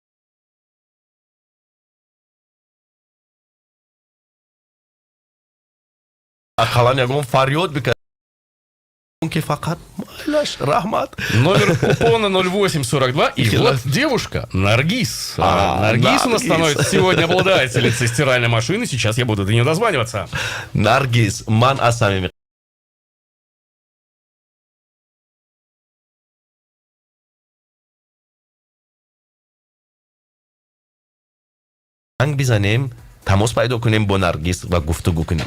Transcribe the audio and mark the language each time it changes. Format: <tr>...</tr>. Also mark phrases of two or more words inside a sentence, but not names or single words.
<tg>фақат рахмат.</tg> <ru>Номер купона 0842. И вот девушка, Наргиз. Наргиз у нас становится сегодня обладательницей стиральной машины. Сейчас я буду до нее дозваниваться.</ru> <tg>Наргиз, ман асами занг бизанем, тамос пайдо кунем бо Наргиз ва гуфтугӯ кунем.</tg>